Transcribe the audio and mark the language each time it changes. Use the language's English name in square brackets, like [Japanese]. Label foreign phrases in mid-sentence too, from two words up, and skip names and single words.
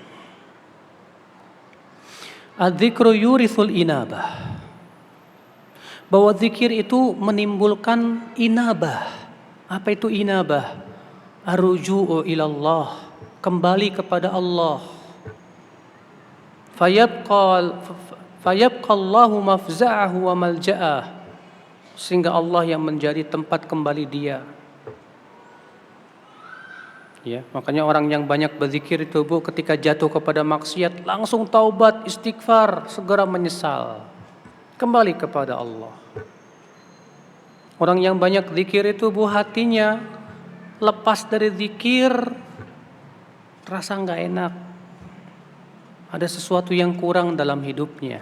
[Arabic] الذكر يورث الإنابة. [Indonesian] Bahwa zikir itu menimbulkan inabah. Apa itu inabah? [Arabic] الرجوع إلى الله, [Indonesian] kembali kepada Allah. [Arabic] فيبقى الله مفزعه وملجأه, [Indonesian] sehingga Allah yang menjadi tempat kembali dia. Ya, makanya orang yang banyak berzikir itu Bu, ketika jatuh kepada maksiat langsung taubat, istighfar, segera menyesal, kembali kepada Allah. Orang yang banyak zikir itu Bu, hatinya lepas dari zikir rasa nggak enak, ada sesuatu yang kurang dalam hidupnya.